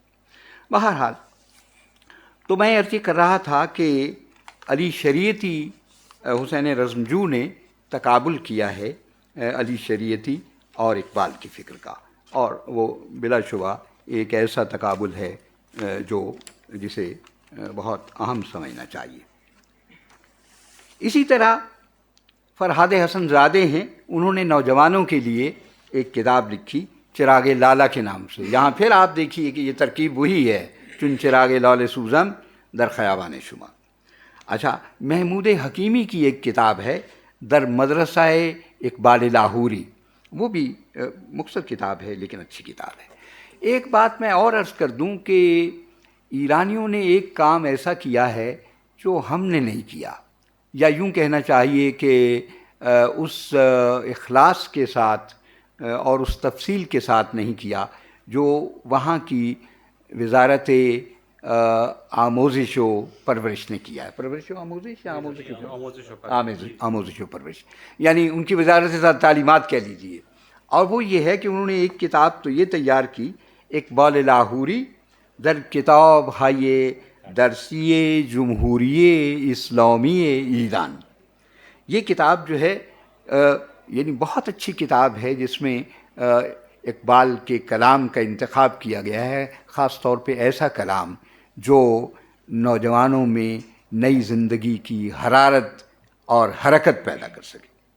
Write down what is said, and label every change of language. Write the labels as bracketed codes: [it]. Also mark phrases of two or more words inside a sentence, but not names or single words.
[ur] بہرحال تو میں عرض کر رہا تھا کہ علی شریعتی حسین رزمجو نے تقابل کیا ہے علی شریعتی اور اقبال کی فکر کا، اور وہ بلا شبہ ایک ایسا تقابل ہے جو جسے بہت اہم سمجھنا چاہیے. اسی طرح فرہاد حسن زادے ہیں، انہوں نے نوجوانوں کے لیے ایک کتاب لکھی چراغ لالہ کے نام سے. یہاں پھر آپ دیکھیے کہ یہ ترکیب وہی ہے، [fa] چن چراغ لال سوزم در خیابان شما. [ur] اچھا، محمود حکیمی کی ایک کتاب ہے در مدرسہ اقبال لاہوری، وہ بھی مختصر کتاب ہے لیکن اچھی کتاب ہے. ایک بات میں اور عرض کر دوں کہ ایرانیوں نے ایک کام ایسا کیا ہے جو ہم نے نہیں کیا، یا یوں کہنا چاہیے کہ اس اخلاص کے ساتھ اور اس تفصیل کے ساتھ نہیں کیا جو وہاں کی وزارت آموزش و پرورش نے کیا ہے. [fa] پرورش و آموزش [ur] یا [fa] آموزش و پرورش، [ur] یعنی ان کی وزارت تعلیمات کہہ لیجیے. اور وہ یہ ہے کہ انہوں نے ایک کتاب تو یہ تیار کی، اقبال لاہوری در کتاب های درسی جمہوری اسلامی ایران. یہ کتاب جو ہے یعنی بہت اچھی کتاب ہے، جس میں اقبال کے کلام کا انتخاب کیا گیا ہے، خاص طور پہ ایسا کلام جو نوجوانوں میں نئی زندگی کی حرارت اور حرکت پیدا کر سکے.